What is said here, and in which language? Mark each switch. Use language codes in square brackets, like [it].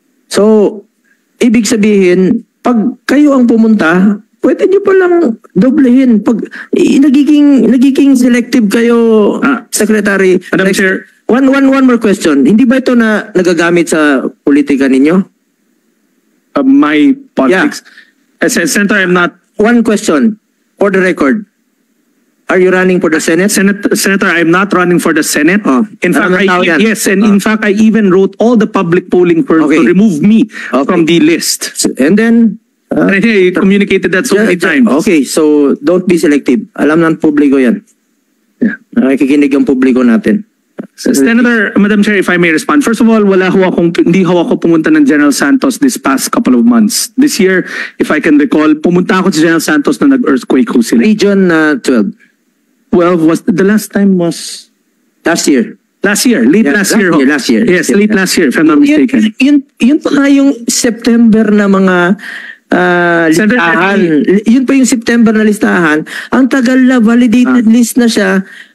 [tl] So, ibig sabihin, pag kayo ang pumunta, pwede nyo palang doblehin. Pag nagiging selective kayo, Secretary. [en] Madam Chair. One more question. [tl] Hindi ba ito na nagagamit sa politika ninyo? [en] My politics. Yeah. Senator, I'm not. One question for the record. Are you running for the Senate? Senator, I'm not running for the Senate. In fact, in fact, I even wrote all the public polling firms to remove me from the list. And then, I communicated that so many times. Okay, so don't be selective. [tl] Alam ng publiko yan. Nakikinig ang publiko natin. [en] Senator, Madam Chair, if I may respond. First of all, [tl] hindi ako pumunta ng [en] General Santos this past couple of months. This year, if I can recall, [tl] pumunta ako sa General Santos na nag-earthquake ho sila. [en] Region 12. 12 was, the last time was? Last year. Last year, late last year. Last year. Yes, late last year, if I'm not mistaken. [tl] Yun pa nga yung September na mga listahan. Yun pa yung September na listahan. Ang tagal na, validated list na siya.